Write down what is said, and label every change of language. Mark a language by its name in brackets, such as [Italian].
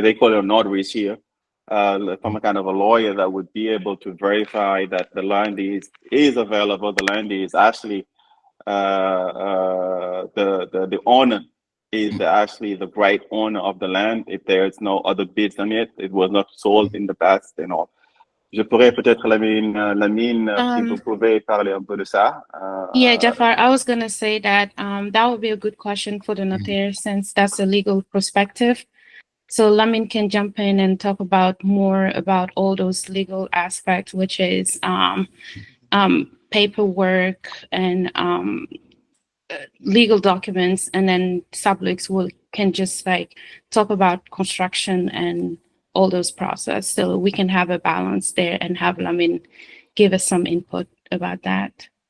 [English] They call it a notaries here, from a kind of a lawyer that would be able to verify that the land is available. The land is actually the owner is actually the right owner of the land. If there is no other bids on it, it was not sold in the past and all. [French] Je pourrais peut-être, Lamine, si vous pouvez parler un peu de ça. [English] Yeah, Jafar, I was going to say that that would be a good question for the notaire, since that's a legal perspective. So Lamine can jump in and talk more about all those legal aspects, which is paperwork and legal documents, and then Sablux can just talk about construction and all those process, so we can have a balance there and have Lamine give us some input about that.